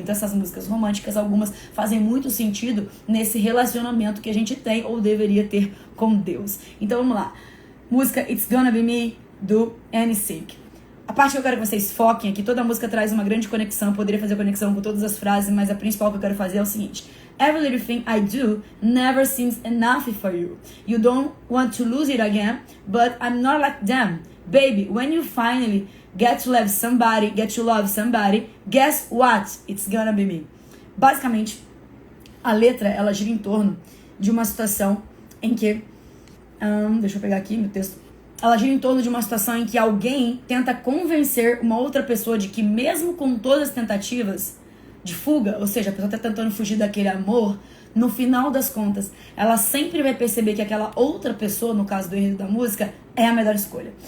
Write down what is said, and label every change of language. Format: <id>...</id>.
<pt>Então essas músicas românticas, algumas fazem muito sentido nesse relacionamento que a gente tem ou deveria ter com Deus. Então vamos lá, música It's Gonna Be Me, do NSYNC. A parte que eu quero que vocês foquem aqui, toda a música traz uma grande conexão, eu poderia fazer conexão com todas as frases, mas a principal que eu quero fazer é o seguinte:</pt> <en>Every little thing I do never seems enough for you. You don't want to lose it again, but I'm not like them. Baby, when you finally get to love somebody, guess what? It's gonna be me.</en> <pt>Basicamente, a letra, ela gira em torno de uma situação em que... deixa eu pegar aqui meu texto. Ela gira em torno de uma situação em que alguém tenta convencer uma outra pessoa de que mesmo com todas as tentativas de fuga, ou seja, a pessoa está tentando fugir daquele amor, no final das contas, ela sempre vai perceber que aquela outra pessoa, no caso do enredo da música, é a melhor escolha.</pt>